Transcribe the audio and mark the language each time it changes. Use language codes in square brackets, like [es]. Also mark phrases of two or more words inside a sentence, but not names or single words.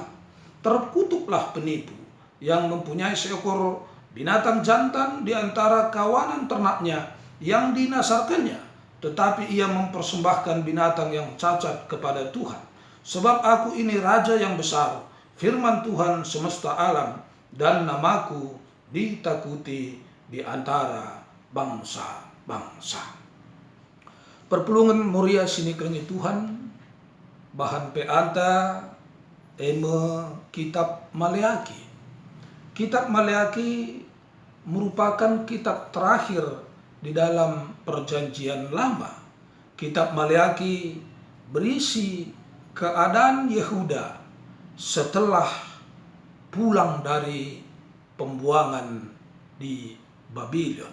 [id] Terkutuklah penipu yang mempunyai seekor binatang jantan di antara kawanan ternaknya yang dinasarkannya, tetapi ia mempersembahkan binatang yang cacat kepada Tuhan. Sebab aku ini raja yang besar, firman Tuhan semesta alam, dan namaku ditakuti di antara bangsa-bangsa. [btx] perpulungan Moria sini kerengi Tuhan, bahan peanta eme kitab Maleaki. [id] Kitab Maleaki merupakan kitab terakhir di dalam perjanjian lama. Kitab Maleaki berisi keadaan Yehuda setelah pulang dari pembuangan di Babylon.